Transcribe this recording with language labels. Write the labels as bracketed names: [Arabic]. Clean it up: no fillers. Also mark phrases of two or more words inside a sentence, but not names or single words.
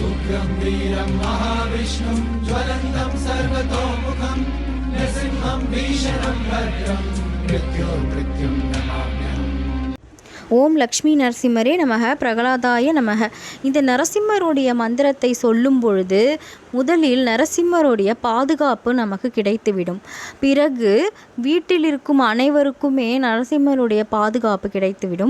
[Sanskrit] उग्रं वीरं महाविष्णुं ज्वलन्तं सर्वतोमुखं नृसिंहं भीषणं भद्रं मृत्योर्मृत्युं नमाम्यहम्. [Tamil] ஓம் லக்ஷ்மி நரசிம்மரே நமக, பிரகலாதாய நமக. இந்த நரசிம்மருடைய மந்திரத்தை சொல்லும் பொழுது முதலில் நரசிம்மருடைய பாதுகாப்பு நமக்கு கிடைத்துவிடும். பிறகு வீட்டில் இருக்கும் அனைவருக்குமே நரசிம்மருடைய பாதுகாப்பு கிடைத்துவிடும்.